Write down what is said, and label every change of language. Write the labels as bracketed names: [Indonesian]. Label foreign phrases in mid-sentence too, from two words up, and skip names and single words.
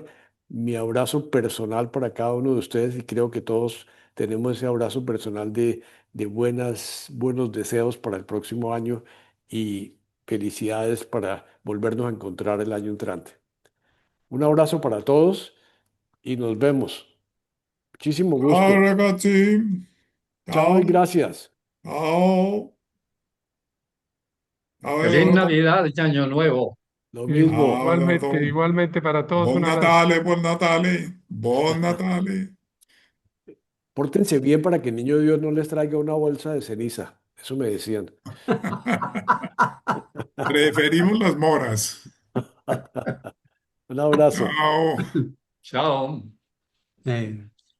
[Spanish] Mi abrazo personal para cada uno de ustedes y creo que todos tenemos ese abrazo personal de buenos deseos para el próximo año y felicidades para volvernos a encontrar el año entrante. Un abrazo para todos y nos vemos. Muchísimo [Italian] Ciao [Spanish] gusto. [Italian] ragazzi, [Spanish] Chao [Italian] ciao, [Spanish] y gracias. [Italian] ciao, ciao [Spanish] Feliz Eduardo, Navidad y Año Nuevo. Lo [Italian] ciao [Spanish] mismo. Eduardo, Igualmente para todos [Italian] buon [Spanish] un abrazo. [Italian] Natale, buon Natale, buon Natale. [Spanish] Pórtense bien para que el niño Dios no les traiga una bolsa de ceniza. Eso me decían. Preferimos las moras. Un abrazo. Chao. Chao. Eh,